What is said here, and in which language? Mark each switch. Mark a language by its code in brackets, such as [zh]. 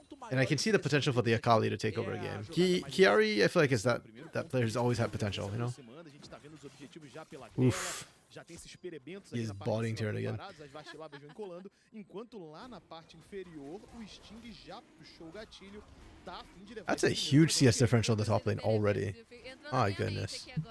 [en] And I can see the potential for the Akali to take over a game. Kiari, I feel like is that player's always had potential, you know? Oof. [pt] Já tem esses perebentos [en] He's botting turn again. [pt] As vaciladas vão colando, enquanto lá na parte inferior o Sting já puxou o gatilho. Tá a fim de levar. [en] That's a huge CS differential in the top lane already. My goodness.